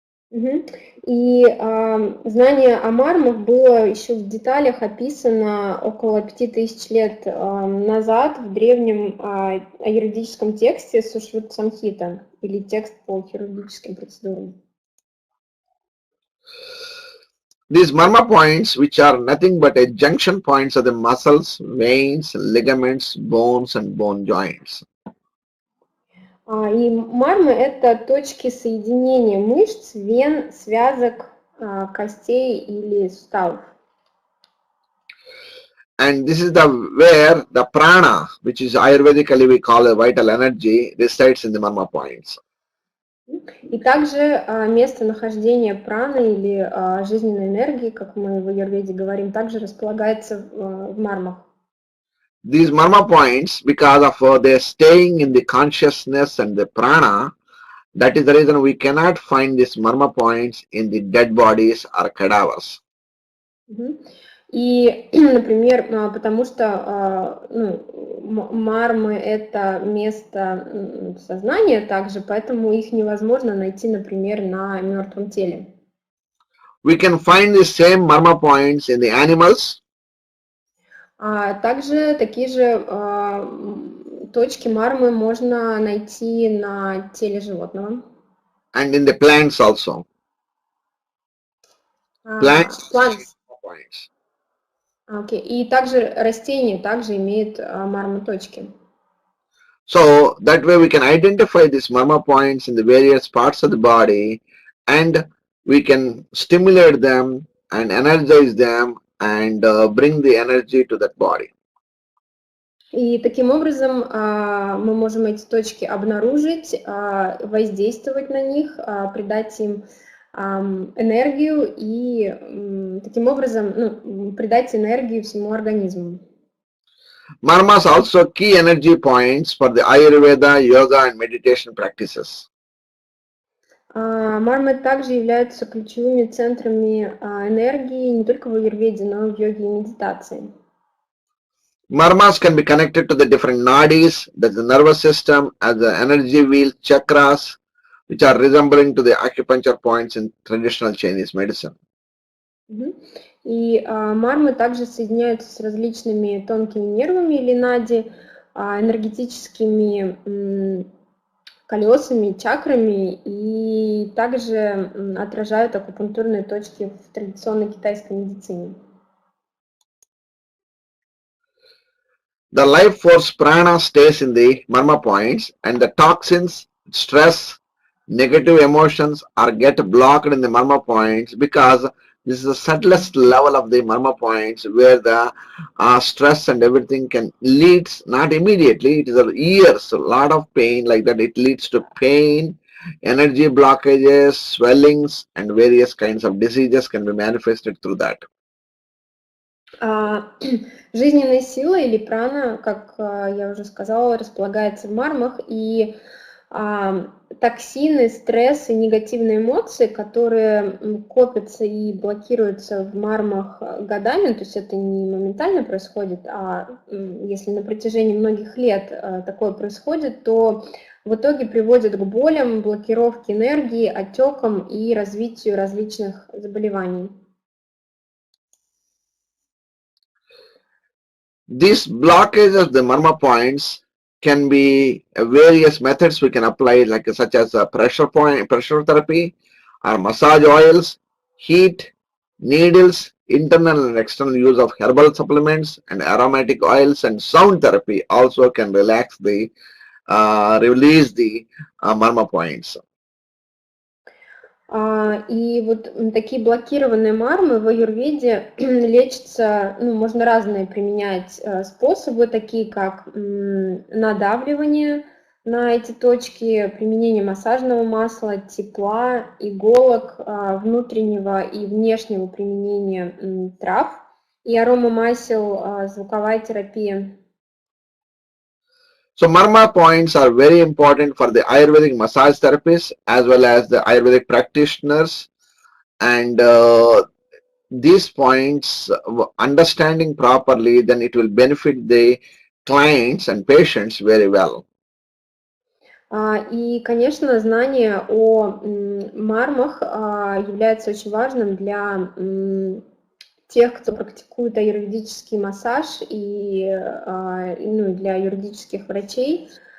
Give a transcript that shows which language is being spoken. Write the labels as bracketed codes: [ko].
[ru] И знание о мармах было еще в деталях описано около 5000 лет назад в древнем аюрведическом тексте Сушрута Самхита, или текст по хирургическим процедурам. [en] These marma points, which are nothing but a junction points of the muscles, veins, ligaments, bones and bone joints. [ru] И мармы – это точки соединения мышц, вен, связок, костей или суставов. [en] And this is where the prana, which is Ayurvedically we call a vital energy, resides in the marma points. [ru] И также местонахождение праны или жизненной энергии, как мы в Аюрведе говорим, также располагается в мармах. [en] These marma points, because of their staying in the consciousness and the prana, that is the reason we cannot find these marma points in the dead bodies or cadavers. [ru] И, например, потому что мармы – это место сознания также, поэтому их невозможно найти, например, на мертвом теле. [en] We can find the same marma points in the animals. [ru] Также такие же точки мармы можно найти на теле животного. [en] And in the plants also. Plants. Points. Okay. [ru] И также растения также имеют марма-точки. [en] So that way we can identify these marma points in the various parts of the body, and we can stimulate them and energize them and bring the energy to that body. [ru] И таким образом мы можем эти точки обнаружить, воздействовать на них, придать им энергию и таким образом придать энергию всему организму. [en] Marmas also key energy points for the Ayurveda, yoga and meditation practices. [ru] Мармы также являются ключевыми центрами энергии не только в аюрведе, но и в йоге и медитации. [en] Marmas can be connected to the different nadis, that's the nervous system, as the energy wheel chakras, which are resembling to the acupuncture points in traditional Chinese medicine. [ru] И мармы также соединяются с различными тонкими нервами или нади, энергетическими колесами, чакрами, и также отражают акупунктурные точки в традиционной китайской медицине. [en] The life force prana stays in the marma points, and the toxins, stress, negative emotions are get blocked in the marma points, because this is the subtlest level of the marma points where the stress and everything can leads, not immediately, it is years, a lot of pain like that, it leads to pain, energy blockages, swellings and various kinds of diseases can be manifested through that. [ru] Жизненная сила или прана, как я уже сказала, располагается в мармах, и токсины, стресс и негативные эмоции, которые копятся и блокируются в мармах годами, то есть это не моментально происходит, а если на протяжении многих лет такое происходит, то в итоге приводит к болям, блокировке энергии, отекам и развитию различных заболеваний. [en] These blockages of the marma points can be various methods we can apply, like such as pressure therapy or massage oils, heat, needles, internal and external use of herbal supplements and aromatic oils, and sound therapy also can relax the release the marma points. [ru] И вот такие блокированные мармы в аюрведе лечатся, можно разные применять способы, такие как надавливание, На эти точки применение массажного масла, тепла, иголок, внутреннего и внешнего применения трав и аромамасел, звуковая терапия. [en] So marma points are very important for the Ayurvedic massage therapists as well as the Ayurvedic practitioners, and these points, understanding properly, then it will benefit the clients and patients very well. [ru] И, конечно, знание о мармах является очень важным для тех, кто практикует аюрведический массаж и для юридических врачей.